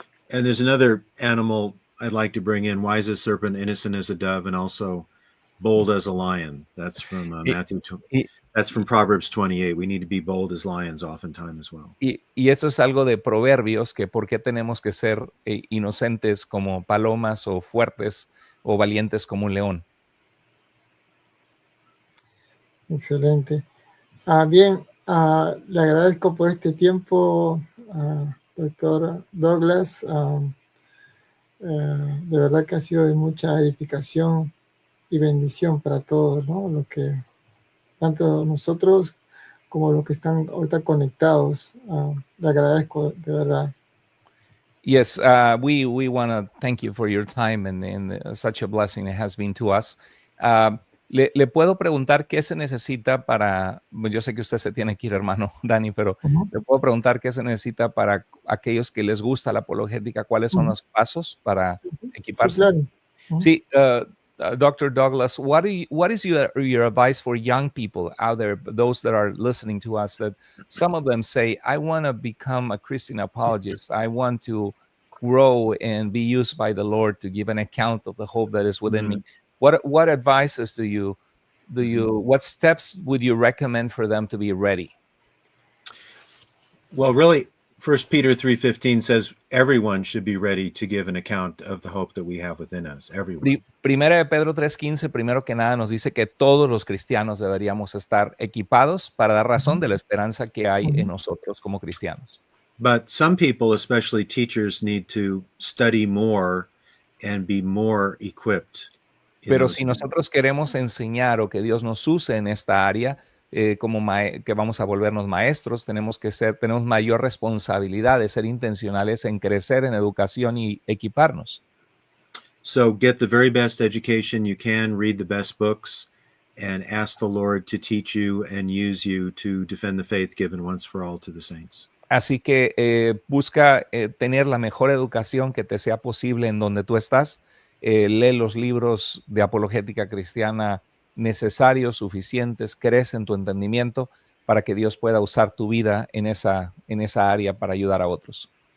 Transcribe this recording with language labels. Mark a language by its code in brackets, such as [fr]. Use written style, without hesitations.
[en] And there's another animal I'd like to bring in: wise as serpent, innocent as a dove, and also bold as a lion. That's from Matthew. [es] y- [en] That's from Proverbs 28. We need to be bold as lions oftentimes as well. [es] Y eso es algo de Proverbios, que por qué tenemos que ser inocentes como palomas o fuertes o valientes como un león. Excelente. Bien, le agradezco por este tiempo, doctor Douglas. De verdad que ha sido de mucha edificación y bendición para todos, ¿no? Lo que tanto nosotros como los que están ahorita conectados. Le agradezco de verdad. [en] Yes, we want to thank you for your time and such a blessing it has been to us. [es] Le puedo preguntar qué se necesita para, yo sé que usted se tiene que ir, hermano Dani, pero le puedo preguntar qué se necesita para aquellos que les gusta la apologética, cuáles son los pasos para equiparse. Sí, claro. Sí, Dr. [en] Douglas, what is your advice for young people out there, those that are listening to us, that some of them say, I want to become a Christian apologist. I want to grow and be used by the Lord to give an account of the hope that is within me. What advices what steps would you recommend for them to be ready? Well, really, 1 Peter 3:15 says everyone should be ready to give an account of the hope that we have within us. Everyone. [es] Primera de Pedro 3:15, primero que nada, nos dice que todos los cristianos deberíamos estar equipados para dar razón de la esperanza que hay en nosotros como cristianos. [en] But some people, especially teachers, need to study more and be more equipped. [es] Pero si nosotros queremos enseñar o que Dios nos use en esta área, que vamos a volvernos maestros, tenemos mayor responsabilidad de ser intencionales en crecer en educación y equiparnos. [en] So get the very best education you can, read the best books, and ask the Lord to teach you and use you to defend the faith given once for all to the saints. [es] Así que busca tener la mejor educación que te sea posible en donde tú estás. Lee los libros de apologética cristiana necesarios, suficientes, crece en tu entendimiento para que Dios pueda usar tu vida en esa área para ayudar a otros.